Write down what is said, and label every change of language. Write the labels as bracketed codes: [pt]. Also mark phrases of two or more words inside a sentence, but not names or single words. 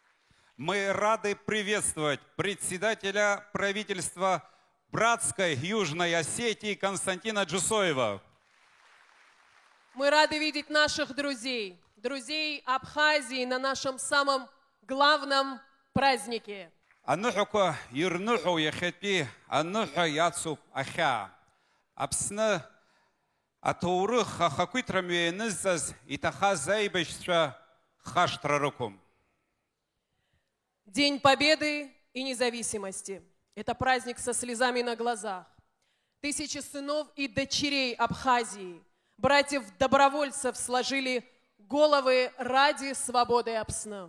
[ru] Мы рады приветствовать председателя правительства братской Южной Осетии Константина Джусоева. Мы рады видеть наших друзей, друзей Абхазии на нашем самом главном празднике. [ab] Аныҳәақәа ирныҳәоу иахьатәи аныҳәа иацуп ахьаа. Аԥсны аҭоурых ахақәиҭрамҩа ианызҵаз иҭахаз аибашьцәа хашҭра рықәым. [ru] День Победы и Независимости. Это праздник со слезами на глазах. Тысячи сынов и дочерей Абхазии, братьев-добровольцев сложили головы ради свободы Аԥсны.